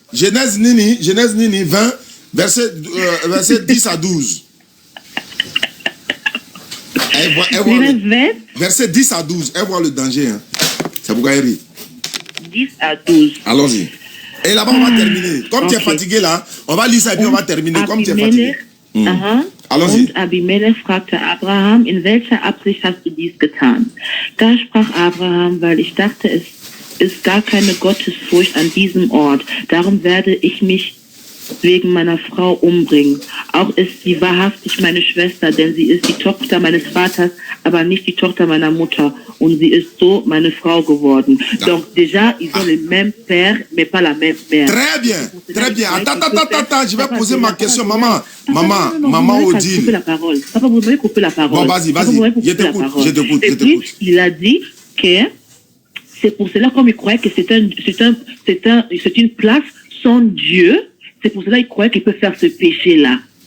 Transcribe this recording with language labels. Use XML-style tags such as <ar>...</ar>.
<fr>Genèse Nini 20, verset 10 à 12. Genèse 20. Verset 10 à 12. Elle voit le danger. Hein. C'est pourquoi elle rit. 10 à 12. Allons-y. Et là-bas, on va terminer. Comme tu es fatigué là, on va lire ça et puis on va terminer. Comme tu es fatigué. Allons-y.</fr> <de>Und Abimelech fragte Abraham, in welcher Absicht hast du dies getan? Da sprach Abraham, weil ich dachte, es ist gar keine Gottesfurcht an diesem Ort. Darum werde ich mich wegen meiner Frau umbringen. Auch ist sie wahrhaftig meine Schwester, denn sie ist die Tochter meines Vaters, aber nicht die Tochter meiner Mutter. Und sie ist so meine Frau geworden.</de> <fr>Donc déjà, ils ont le même père, mais pas la même mère. Très bien, très bien. Attends, je vais poser ma question, maman. Maman Odile. Papa, vous m'avez coupé la parole. Bon, vas-y, je t'écoute. Et puis, il a dit que c'est pour cela, comme il croyait que c'est une place sans Dieu, c'est pour cela qu'il croyait qu'il peut faire ce péché-là.</fr>